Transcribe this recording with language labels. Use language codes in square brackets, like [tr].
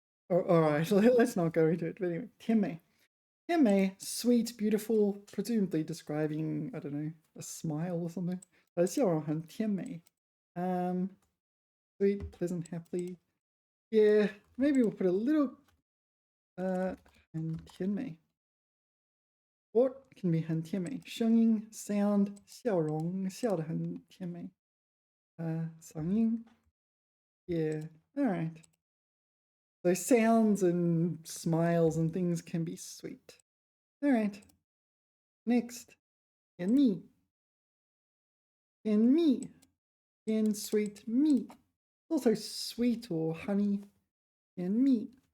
[en] All right, let's not go into it. But anyway, 甜美. 甜美, sweet, beautiful, presumably describing, I don't know, a smile or something. [zh] 笑容很甜美. [en] Sweet, pleasant, happily. Yeah, maybe we'll put a little [zh] 很甜美. [en] Or it can be [zh] 很甜美. 声音 sound, 笑容笑得很甜美. [en] 嗓音.Yeah, all right. So sounds and smiles and things can be sweet. All right. Next, 甜蜜.甜蜜. 甜 sweet 蜜.Also sweet or honey. 甜蜜.